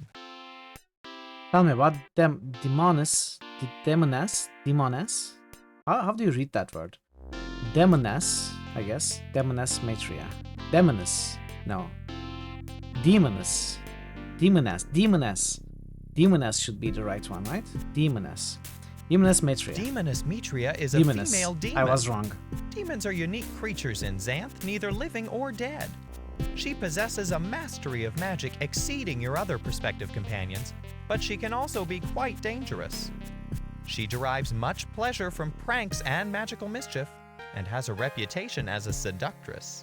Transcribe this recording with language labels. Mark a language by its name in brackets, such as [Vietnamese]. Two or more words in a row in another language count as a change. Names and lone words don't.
[English] Tell me about Demoness. Demoness? How do you read that word? Demoness, I guess. Demoness Matria. Demoness. No. Demoness. Demoness should be the right one, right? Demoness. Demoness Matria. Demoness Mitria is a Demoness. female demon. I was wrong. Demons are unique creatures in Xanth, neither living or dead. She possesses a mastery of magic exceeding your other prospective companions, but she can also be quite dangerous. She derives much pleasure from pranks and magical mischief, and has a reputation as a seductress.